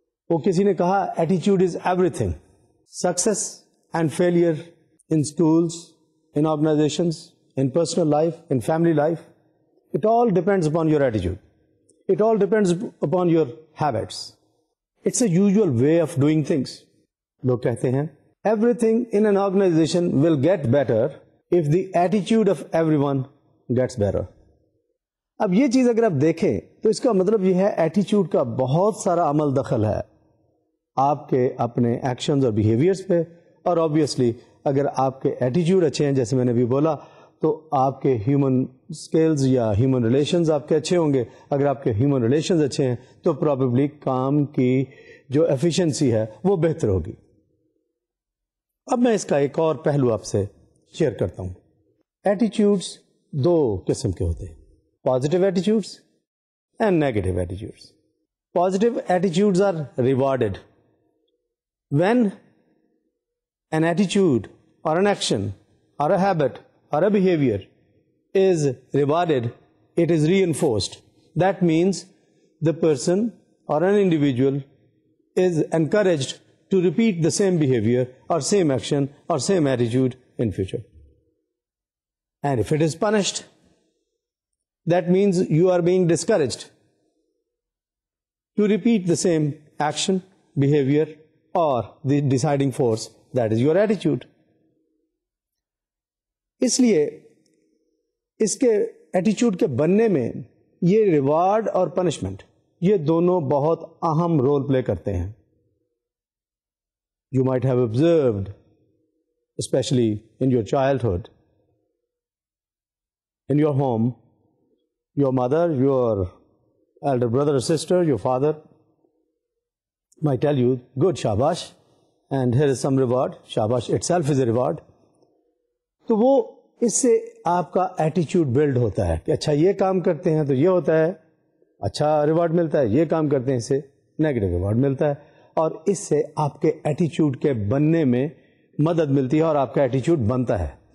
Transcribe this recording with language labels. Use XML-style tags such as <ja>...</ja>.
<ur>وہ کسی نے کہا</ur> <en>ایٹیچیوڈ is every thing. Success and failure in schools, in organisations, in personal life, in family life, it all depends upon your ایٹیچیوڈ. It all depends upon your habits. It's a usual way of doing things.</en> <ur>لوگ کہتے ہیں</ur> <en>everything in an organization will get better if the attitude of everyone gets better.</en> <ur>اب یہ چیز اگر آپ دیکھیں تو اس کا مطلب یہ ہے ایٹیچیوڈ کا بہت سارا عمل دخل ہے آپ کے اپنے ایکشنز اور بیہیویئرس پہ, اور آبویسلی اگر آپ کے ایٹیچیوڈ اچھے ہیں جیسے میں نے ابھی بولا تو آپ کے ہیومن اسکلز یا ہیومن ریلیشنز آپ کے اچھے ہوں گے. اگر آپ کے ہیومن ریلیشنز اچھے ہیں تو پرابیبلی کام کی جو ایفیشنسی ہے وہ بہتر ہوگی. اب میں اس کا ایک اور پہلو آپ سے شیئر کرتا ہوں. ایٹیچیوڈس دو قسم کے ہوتے ہیں, positive attitudes and negative attitudes.</ur> <en>Positive attitudes are rewarded. When N ایٹیچیوڈ اور an action اور a habit اور اے behaviour is rewarded, it is reinforced. That means the person or an individual is encouraged to repeat the same behavior or same action or same attitude in future. And if it is punished, that means you are being discouraged to repeat the same action, behavior or the deciding force, that is your attitude.</en> <ur>اس لیے اس کے ایٹیچیوڈ کے بننے میں یہ reward اور punishment یہ دونوں بہت اہم رول پلے کرتے ہیں.</ur> <en>You might have observed, especially in your childhood, in your home, your mother, your elder brother or sister, your father might tell you, good, shabash, and here is some reward. Shabash itself is a reward.</en> <ur>تو وہ اس سے آپ کا ایٹیچیوڈ blood ہوتا ہے کہ اچھا یہ کام کرتے ہیں تو یہ ہوتا ہے, اچھا ریوارڈ ملتا ہے, یہ کام کرتے ہیں اس سے نیگیٹو ریوارڈ ملتا ہے, اور اس سے آپ کے ایٹیچیوڈ کے بننے میں مدد ملتی ہے اور آپ کا ایٹیچیوڈ بنتا ہے.</ur>